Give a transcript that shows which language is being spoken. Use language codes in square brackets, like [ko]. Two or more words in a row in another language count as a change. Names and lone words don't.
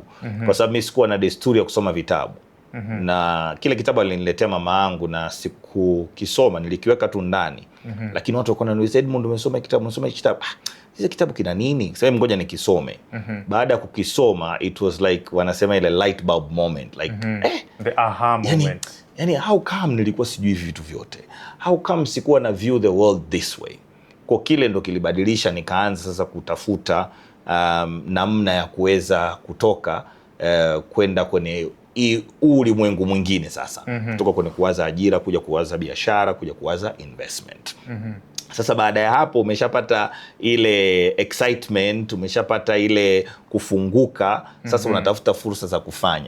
[sw] Kwa sababu mimi sikuwa na desturi ya kusoma vitabu. Na kile kitabu aliniletea mama yangu na sikukisoma, nilikiweka tu ndani. Lakini watu wakaona niuliza, Edmund umesoma kitabu, hizo kitabu kina nini? Sasa ngoja nikisome. Baada ya kukisoma [en] it was like [sw] wanasema ile [en] light bulb moment, like the aha moment. [sw] Yani [en] how come [sw] nilikuwa sijui hivi vitu vyote? [en] How come [sw] sikuwa na [en] view the world this way? [sw] Kwa kile ndo kilibadilisha, nikaanza sasa kutafuta namna ya kuweza kutoka kwenda kwenye ulimwengu mwingine sasa. Kutoka kwenye kuwaza ajira kuja kuwaza biashara kuja kuwaza investment. Sasa baada ya hapo umeshapata ile excitement, umeshapata ile kufunguka, sasa unatafuta fursa za kufanya.